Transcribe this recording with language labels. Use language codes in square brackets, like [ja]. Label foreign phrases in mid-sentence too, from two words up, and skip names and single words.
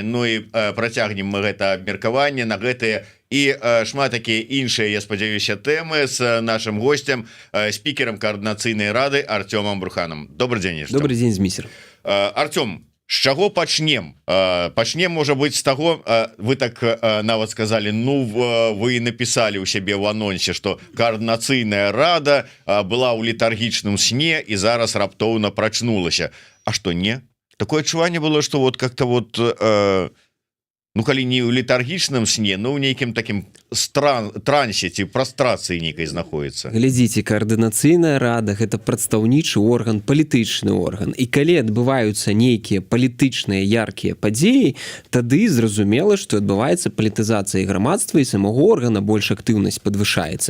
[be] Ну і працягнем мы гэта абмеркаванне на гэтыя і шмат такія іншыя, я спадзяюся, тэмы з нашим гостем, спікерам Координацыйнай рады Артёмом Бруханам. Добрый дзень. Добрый дзень, Зміцер. Артём, з чаго пачнем? Пачнем, можа быць, з таго, вы так нават [ru] сказали, ну вы написали у сябе в анонсе, что Координацыйная рада была [be] ў летаргічным сне і зараз раптоўна прачнулася. [ru] А что не? [be] Такое адчуванне было, [ru] что вот как-то вот ну [be] калі не ў летаргічным сне, ну ў нейкім такім трансе ці прастрацыі нейкай знаходіцца. Глядзіце, Координацыйная рада гэта прадстаўнічы орган, палітычны орган, і калі адбываюцца нейкія палітычныя яркія падзеі, тады зразумела, што адбываецца палітызацыя грамадства і [ru] самого органа, [be] больш актыўнасць падвышаецца.